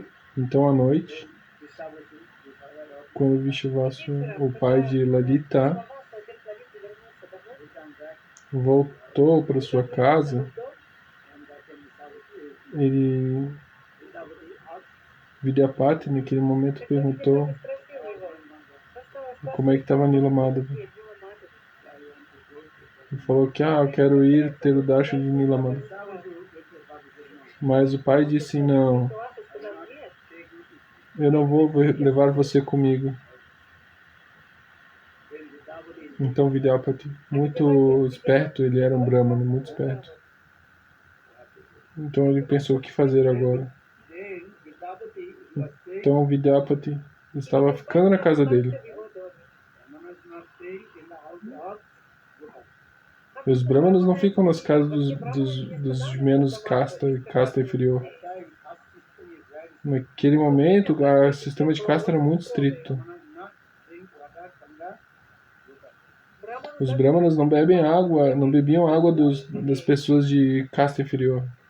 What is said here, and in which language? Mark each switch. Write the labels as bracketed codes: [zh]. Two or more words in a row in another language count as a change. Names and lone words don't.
[pt] Então à noite, quando Vishvasu, o pai de Lalita, voltou para sua casa, ele Vidyapati, naquele momento, Так perguntou [ru] Нила спросила его, что [pt] como é que estava Nila Madhava. Нила Мадхава? Ele falou que, eu quero ir ter o darshan de Nila Madhava. Mas o pai disse, não, [ru] Класса сказал, нет, [pt] eu não vou levar você comigo. Então Vidyapati, muito esperto, ele era um brahmana, muito esperto. Então ele pensou o que fazer agora. Então Vidyapati estava ficando na casa dele. [ru] в его доме. [pt] E os brahmanos não ficam nas casas dos menos casta inferior. Naquele momento, o sistema de casta era muito estrito. Os brahmanas não bebem água, não bebiam água das pessoas de casta inferior.